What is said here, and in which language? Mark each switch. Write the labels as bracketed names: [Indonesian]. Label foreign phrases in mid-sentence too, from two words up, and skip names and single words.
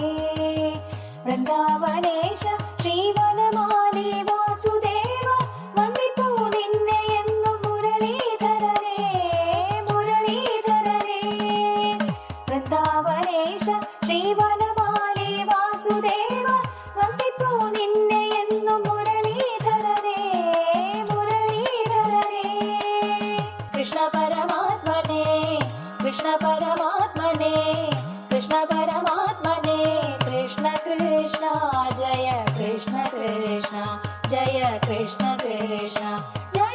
[Malayalam] വൃന്ദാവനേശ ശ്രീവനമാലി വാസുദേവ വന്ദിപ്പൂ നിന്നെ എന്നും മുരളീധരനെ മുരളീധരനെ। വൃന്ദാവനേശ ശ്രീവനമാലി വാസുദേവ വന്ദിപ്പൂ നിന്നെ എന്നും മുരളീധരനെ മുരളീധരനെ। [Sanskrit] कृष्ण परमात्मने कृष्ण परमात्मने कृष्ण परमात्मने कृष्ण कृष्ण जय कृष्ण कृष्ण जय कृष्ण कृष्ण